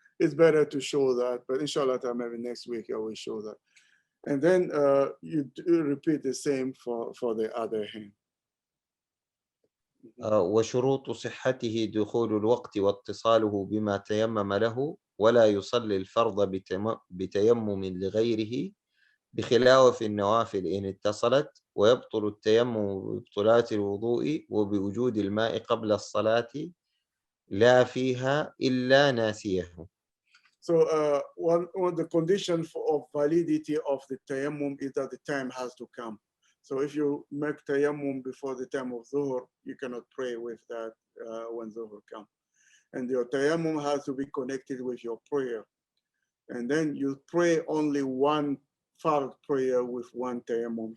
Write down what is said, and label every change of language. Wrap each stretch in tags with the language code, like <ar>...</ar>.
<en>It's better to show that, but inshallah, maybe next week I will show that. And then you repeat the same for the other hand.</en> <ar>وشروط صحته دخول الوقت واتصاله بما تيمم له ولا يصلي الفرض بتيمم لغيره بخلاف النوافل إن اتصلت ويبطل التيمم ببطلات الوضوء وبوجود الماء قبل الصلاة لا فيها إلا ناسيه.</ar> <en>So one of the conditions of validity of the tayammum is that the time has to come. So if you make tayammum before the time of zuhur, you cannot pray with that when zuhur comes. And your tayammum has to be connected with your prayer. And then you pray only one fard prayer with one tayammum.</en>